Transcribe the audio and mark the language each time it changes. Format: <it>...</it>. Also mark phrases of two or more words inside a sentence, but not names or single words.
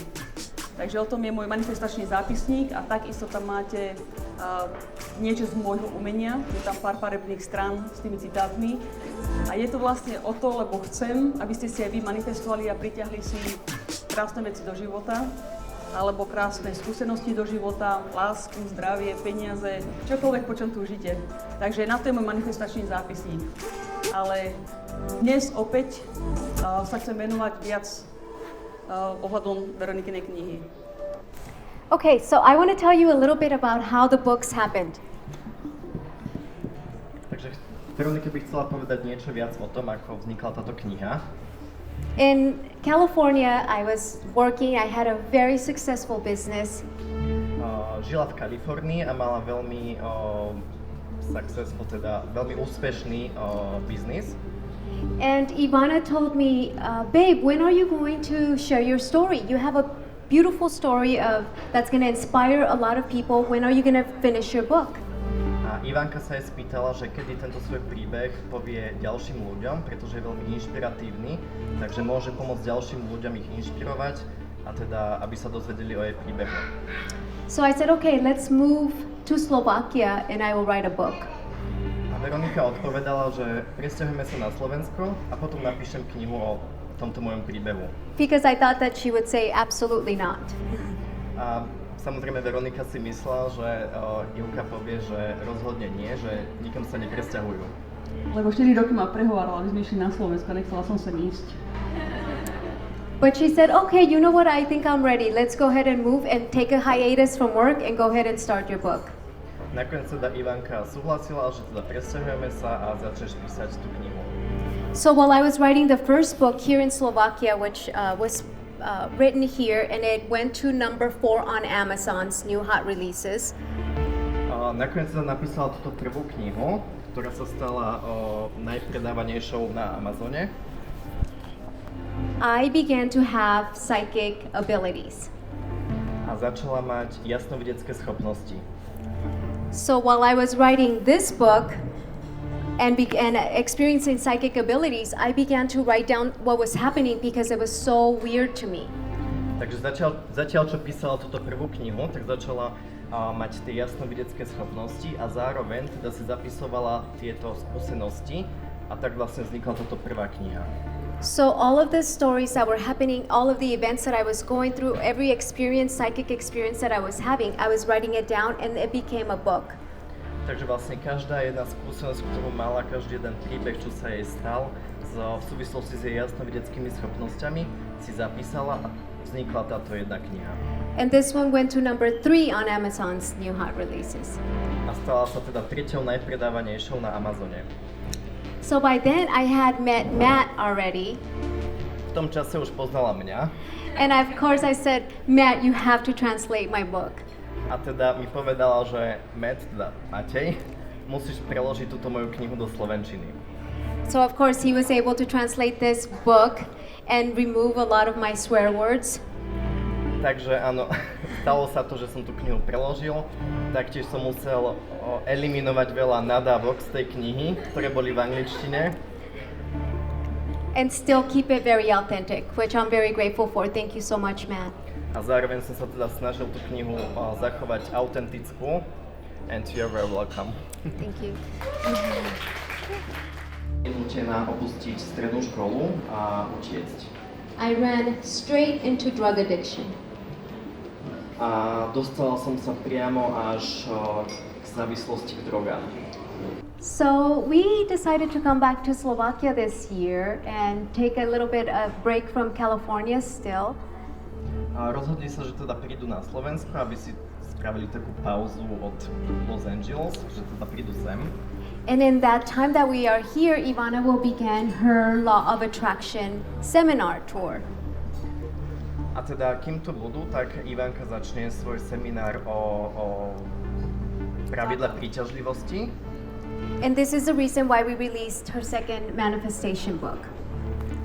<sk>Takže o tom je môj manifestačný zápisník a takisto tam máte niečo z môjho umenia, je tam pár farebných strán s tými citátmi a je to vlastne o to, lebo chcem, aby ste si aj vy manifestovali a pritiahli si krásne veci do života, alebo krásne skúsenosti do života, lásku, zdravie, peniaze, čokoľvek, po čom túžite. Takže na to je môj manifestačný zápisník. Ale dnes opäť sa chcem venovať viac ohľadom Veronikinej knihy.</sk> <en>Okay, so I want to tell you a little bit about how the books happened.</en> <sk>Takže Veronike by chcela povedať niečo viac o tom, ako vznikla táto kniha.</sk> <en>In California, I was working, I had a very successful business.</en> <sk>Žila v Kalifornii a mala veľmi successful, teda veľmi úspešný biznis.</sk> <en>And Ivana told me, babe, when are you going to share your story? You have a beautiful story that's going to inspire a lot of people. When are you going to finish your book?</en> <sk>A Ivanka sa jej spýtala, že kedy tento svoj príbeh povie ďalším ľuďom, pretože je veľmi inšpiratívny, takže môže pomôcť ďalším ľuďom ich inšpirovať a teda, aby sa dozvedeli o jej príbehu.</sk> <en>So I said, okay, let's move to Slovakia and I will write a book.</en> <sk>A Veronika odpovedala, že presťahujeme sa na Slovensko a potom napíšem knihu o tomto mojom príbehu.</sk> <en>Because I thought that she would say absolutely not.</en> <sk>A samozrejme Veronika si myslela, že Ivka povie, že rozhodne nie, že nikam sa nepresťahujú. Lebo 4 roky ma prehovárala, aby sme išli na Slovensko, nechcela som sem ísť.</sk> <en>But she said, okay, you know what, I think I'm ready. Let's go ahead and move and take a hiatus from work and go ahead and start your book.</en> <sk>Nakoniec teda Ivanka súhlasila, že teda presťahujeme sa a začneš písať tú knihu.</sk> <en>So while I was writing the first book here in Slovakia, which was written here, and it went to number 4 on Amazon's new hot releases.</en> <sk>Nakoniec teda napísala túto prvú knihu, ktorá sa stala najpredávanejšou na Amazone.</sk> <en>I began to have psychic abilities.</en> <sk>A začala mať jasnovidecké schopnosti.</sk> <en>So while I was writing this book and experiencing psychic abilities, I began to write down what was happening because it was so weird to me.</en> <sk>Takže zatiaľ čo písala túto prvú knihu, tak začala mať tie jasnovidecké schopnosti a zároveň teda si zapisovala tieto skúsenosti a tak vlastne vznikla táto prvá kniha.</sk> <en>So all of the stories that were happening, all of the events that I was going through, every experience, psychic experience that I was having, I was writing it down and it became a book.</en> <sk>Takže vlastne každá jedna skúsenosť, ktorú mala, každý jeden príbeh, čo sa jej stal, v súvislosti s jej jasnovideckými schopnosťami, si zapísala a vznikla táto jedna kniha.</sk> <en>And this one went to number 3 on Amazon's new hot releases.</en> <sk>A stala sa teda treťou najpredávanejšou na Amazone.</sk> <en>So by then I had met Matt already.</en> <sk>V tom čase už poznala mňa.</sk> <en>And of course I said, Matt, you have to translate my book.</en> <sk>A teda mi povedala, že Matt, teda Matej, musíš preložiť túto moju knihu do slovenčiny.</sk> <en>So of course he was able to translate this book and remove a lot of my swear words.</en> <sk>Takže áno, stalo sa to, že som tú knihu preložil. Taktiež som musel eliminovať veľa nadávok z tej knihy, ktoré boli v angličtine.</sk> <en>And still keep it very authentic, which I'm very grateful for. Thank you so much, Matt.</en> <sk>A zároveň som sa teda snažil tú knihu zachovať autentickú.</sk> <en>And you're very welcome. Thank you.</en> <sk>Je nútená opustiť strednú školu a utiecť.</sk> <en>I ran straight into drug addiction.</en> <sk>A dostala som sa priamo až k závislosti k drogám.</sk> <en>So we decided to come back to Slovakia this year and take a little bit of break from California still.</en> <sk>A rozhodli sa, že teda prídu na Slovensko, aby si spravili takú pauzu od Los Angeles, že teda prídu sem.</sk> <en>And in that time that we are here, Ivana will begin her Law of Attraction seminar tour.</en> <sk>A teda, kým tu budú, tak Ivanka začne svoj seminár o pravidle príťažlivosti.</sk> <en>And this is the reason why we released her second manifestation book.</en>